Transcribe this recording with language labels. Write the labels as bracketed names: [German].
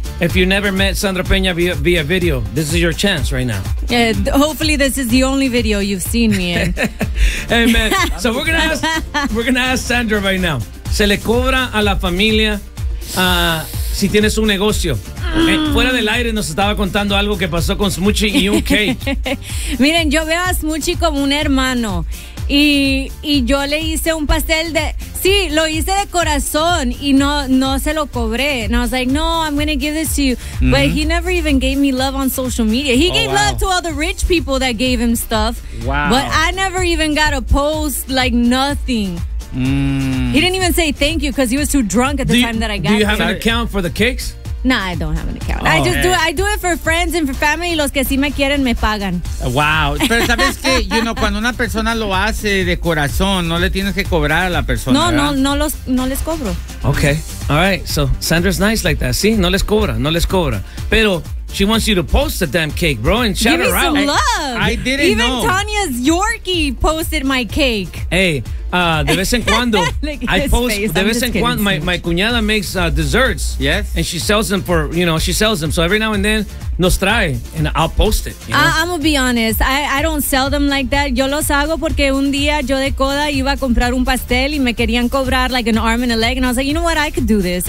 [English] If you never met Sandra Peña via video, this is your chance right now. Yeah, hopefully this is the only video you've seen me in. Hey, man. So we're gonna ask Sandra right now. [Spanish] ¿Se le cobra a la familia si tienes un negocio? Fuera del aire nos estaba contando algo que pasó con Smoochie y un cake. Miren, yo veo a Smoochie como un hermano. Y yo le hice un pastel de... Sí, lo hice de corazón y no se lo cobré. [English] And I was like, no, I'm going to give this to you. Mm-hmm. But he never even gave me love on social media. He gave love to all the rich people that gave him stuff. Wow. But I never even got a post, like nothing. He didn't even say thank you because he was too drunk at the time that I got it. Do you have an account for the cakes? Nah, I don't have an account. Oh, I do it for friends and for family. [Spanish] Los que sí me quieren me pagan. Wow. Pero sabes que, [English] you know, [Spanish] cuando una persona lo hace de corazón, no le tienes que cobrar a la persona. No, ¿verdad? no les cobro. [English] Okay. All right. So Sandra's nice like that. [Spanish] Sí, no les cobra. [English] Pero she wants you to post the damn cake, bro, and shout her out. Give me some love. I didn't even know. Even Tanya's Yorkie posted my cake. Hey, [Spanish] de vez en cuando, [English] I post, face. De I'm [Spanish] vez en cuando, [English] my cuñada makes desserts. Yes. And she sells them for, you know, she sells them. So every now and then, [Spanish] nos trae, [English] and I'll post it. You know? I'm going to be honest. I don't sell them like that. [Spanish] Yo los hago porque un día yo de coda iba a comprar un pastel [English] y me querían cobrar like an arm and a leg. And I was like, you know what? I could do this.